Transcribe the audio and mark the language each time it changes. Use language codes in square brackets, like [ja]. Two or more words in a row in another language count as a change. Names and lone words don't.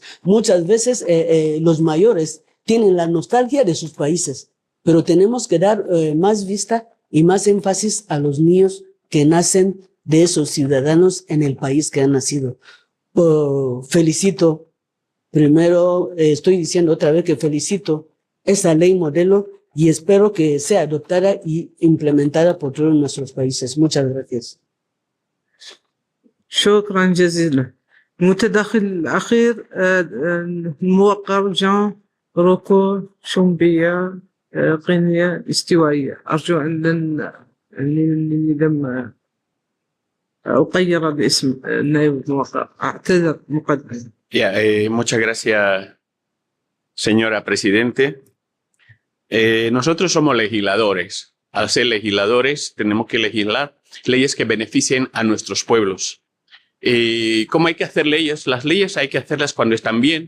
[es] Muchas veces los mayores tienen la nostalgia de sus países, pero tenemos que dar más vista y más énfasis a los niños que nacen de esos ciudadanos en el país que han nacido. Felicito, primero estoy diciendo otra vez que felicito esa ley modelo y espero que sea adoptada y implementada por todos nuestros países. Muchas gracias. [ar] شكرا جزيلا. المتدخل الأخير الموقر جان روكو شومبيا قينيا استوائية. أرجو أن لم أغير الاسم النائب الموقر. أعتذر مقدما. [es] Muchas gracias, señora Presidente. Nosotros somos legisladores. Al ser legisladores, tenemos que legislar leyes que beneficien a nuestros pueblos. ¿Cómo hay que hacer leyes? Las leyes hay que hacerlas cuando están bien.